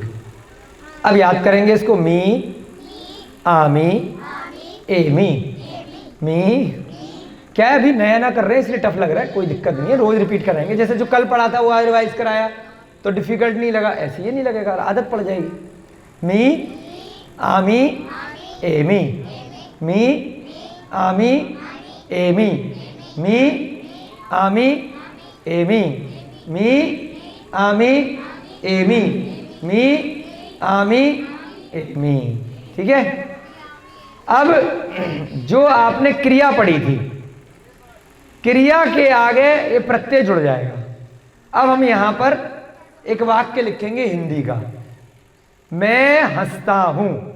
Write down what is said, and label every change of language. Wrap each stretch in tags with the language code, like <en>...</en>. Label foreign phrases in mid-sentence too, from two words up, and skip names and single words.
<hi>अब याद करेंगे इसको, मी, आमी, एमी। मी क्या है, अभी नया ना कर रहे हैं इसलिए टफ लग रहा है, कोई दिक्कत नहीं है, रोज रिपीट कराएंगे। जैसे जो कल पढ़ा था वो आज रिवाइज कराया तो डिफिकल्ट नहीं लगा, ऐसे ये नहीं लगेगा, आदत पड़ जाएगी। मी, आमी, एमी, मी, आमी, एमी, मी, आमी, एमी, मी, आमी, एमी, मी, आमी, एमी। ठीक है, अब जो आपने क्रिया पढ़ी थी, क्रिया के आगे ये प्रत्यय जुड़ जाएगा। अब हम यहां पर एक वाक्य लिखेंगे हिंदी का, मैं हंसता हूं।</hi>